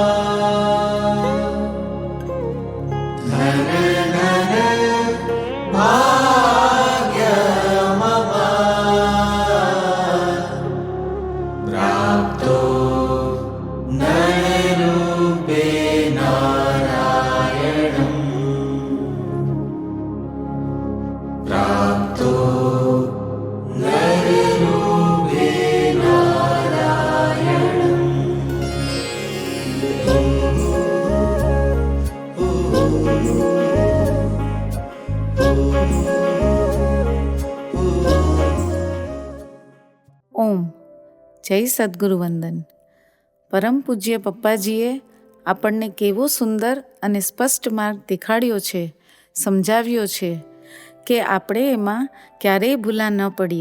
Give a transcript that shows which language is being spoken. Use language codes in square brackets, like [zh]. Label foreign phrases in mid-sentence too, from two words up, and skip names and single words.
[sa] धन धन भाग्यमवा प्राप्तो नररूपे नारायणम् प्राप्तो नररूपे नारायणम्। [gu] ઓમ જય સદગુરુ વંદન. પરમ પૂજ્ય પપ્પાજીએ આપણને કેવો સુંદર અને સ્પષ્ટ માર્ગ દેખાડ્યો છે, સમજાવ્યો છે કે આપણે એમાં ક્યારેય ભૂલા ન પડીએ.